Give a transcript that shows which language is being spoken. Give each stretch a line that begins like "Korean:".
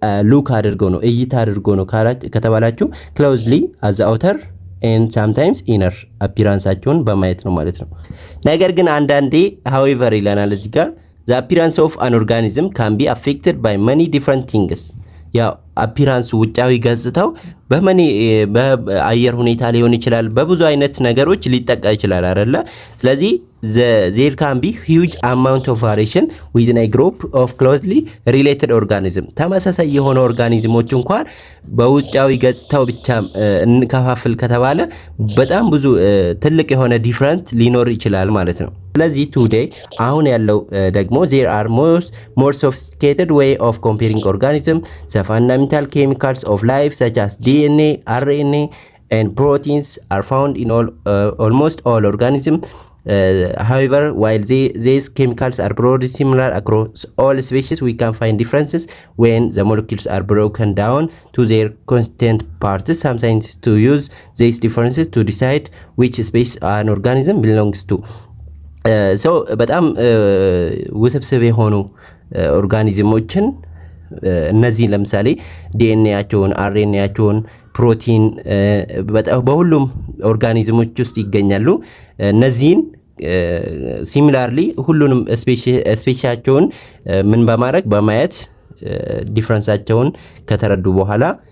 Amharic: ሉክ አድርገው ነው እይታ አድርገው ነው ከተባላችሁ ክሎዝሊ አዝ አውተር and sometimes inner appearanceአቸውን በማየት ነው ማለት ነው። ነገር ግን አንዳንዴ however ይለናል እዚህ ጋር
English: the appearance of an organism can be affected by many different things
Amharic: ያ አፒራንሱ ውጫዊ ገጽታው በአየር ሁኔታ ሊሆን ይችላል በብዙ አይነት ነገሮች ሊጠቃ ይችላል አይደለ? ስለዚህ
English: there can be huge amount of variation within a group of closely related organism
Amharic: ተመሳሳይ የሆነ ኦርጋኒዝሞች እንኳን በውጫዊ ገጽታው ብቻ እንከፋፍል ከተባለ በጣም ብዙ ትልቅ የሆነ ዲፈረንት ሊኖር ይችላል ማለት ነው። ስለዚህ today አሁን ያለው ደግሞ
English: there are more sophisticated way of comparing organism the fundamental chemicals of life such as DNA, RNA and proteins are found in almost all organisms. However, while these chemicals are broadly similar across all species, we can find differences when the molecules are broken down to their constituent parts. Some scientists use these differences to decide which species an organism belongs to.
Amharic: So በጣም ውስብስብ የሆኑ ኦርጋኒዝሞችን እነዚህ ለምሳሌ ዲኤንኤያቸውን አርኤንኤያቸውን ፕሮቲን በሁሉም ኦርጋኒዝሞች ውስጥ ይገኛሉ። እነዚህን ሲሚላርሊ ሁሉንም ስፔሻቸውን ምን በማድረግ በማየት ዲፈረንሳቸውን ከተረዱ በኋላ